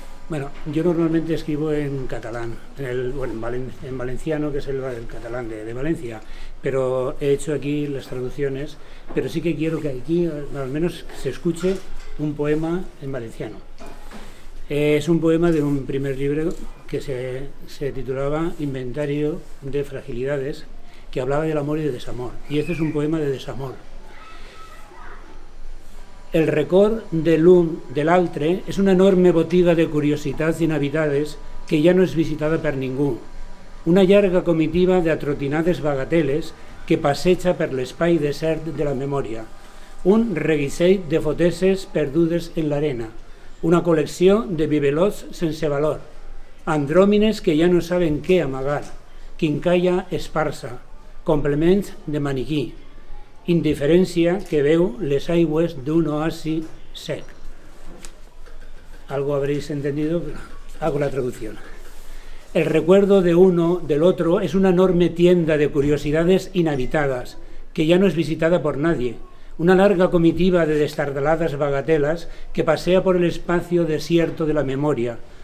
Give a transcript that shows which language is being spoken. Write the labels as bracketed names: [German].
[Spanish] Bueno, yo normalmente escribo en catalán, en valenciano, que es el catalán de Valencia, pero he hecho aquí las traducciones, pero sí que quiero que aquí al menos se escuche un poema en valenciano. Es un poema de un primer libro que se titulaba Inventario de Fragilidades, que hablaba del amor y del desamor, y este es un poema de desamor. [Catalan] El record de l'un de l'altre és una enorme botiga de curiositats inhabitades que ja no és visitada per ningú. Una llarga comitiva d'atrotinades bagateles que passeja per l'espai desert de la memòria. Un reguissell de foteses perdudes en l'arena. Una col·lecció de bibelots sense valor. Andròmines que ja no saben què amagar. Quincalla esparsa. Complements de maniquí. Indiferencia que veu les aigües d'un oasi sec. [Spanish] Algo habréis entendido, pero hago la traducción. El recuerdo de uno, del otro, es una enorme tienda de curiosidades inhabitadas, que ya no es visitada por nadie. Una larga comitiva de destardaladas bagatelas que pasea por el espacio desierto de la memoria.